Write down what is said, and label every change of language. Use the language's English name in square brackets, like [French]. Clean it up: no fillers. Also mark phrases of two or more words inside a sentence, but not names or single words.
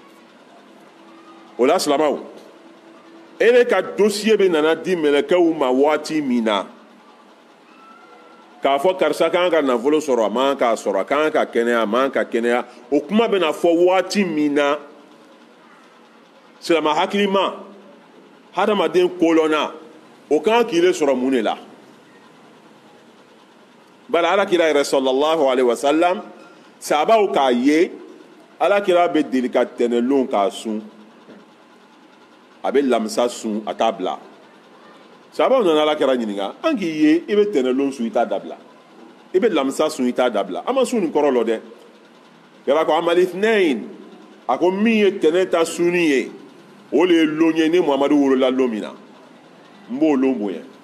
[Bambara] o la silamɛw e de ka dossier bɛ nana di mɛlɛkɛw ma waati min na k'a fɔ karisa kan ka nafolo sɔrɔ a man k'a sɔrɔ a kan ka kɛnɛya a man ka kɛnɛya o kuma bɛna fɔ waati min na silama hakilima hadamaden kolɔnna o kan k'i le sɔrɔ mun de la bari alakira yɛrɛ [Arabic] صلى الله عليه وسلم [Bambara] sahabaw k'a ye alakira bɛ deli ka tɛnɛlon k'a sun a bɛ lamisa sun a t'a bila sahabaw nana alakira ɲininka an k'i ye i bɛ tɛnɛlon sun i t'a dabila i bɛ lamisa sun i t'a dabila an ma sun nin kɔrɔ lɔ dɛ yɛrɛ ko [Arabic] أعمال الاثنين [Bambara] a ko min ye tɛnɛ ta sunni ye o le ye lon ye ni muhamadu wolola lon min na n b'o lon bonya